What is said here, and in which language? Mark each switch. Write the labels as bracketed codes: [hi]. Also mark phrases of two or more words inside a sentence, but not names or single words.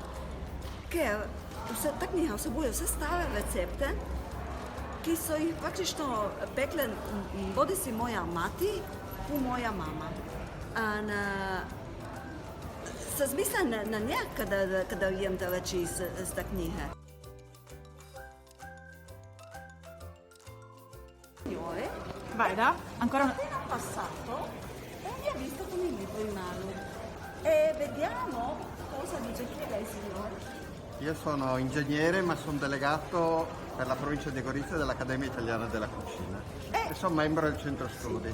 [sl] Ker ta knjiga vsebuje vse stare recepte, ki so jih praktično pekle bodisi moja mati in moja mama. In se zmisla na nje, kada jem te reči iz te knjige. [it] Vai, da? Ancora una... Appena passato e mi ha visto con il libro in mano. E vediamo cosa dice qui lei, signore. Io sono ingegnere, ma sono delegato per la provincia di Gorizia dell'Accademia Italiana della Cucina e sono membro del centro studi.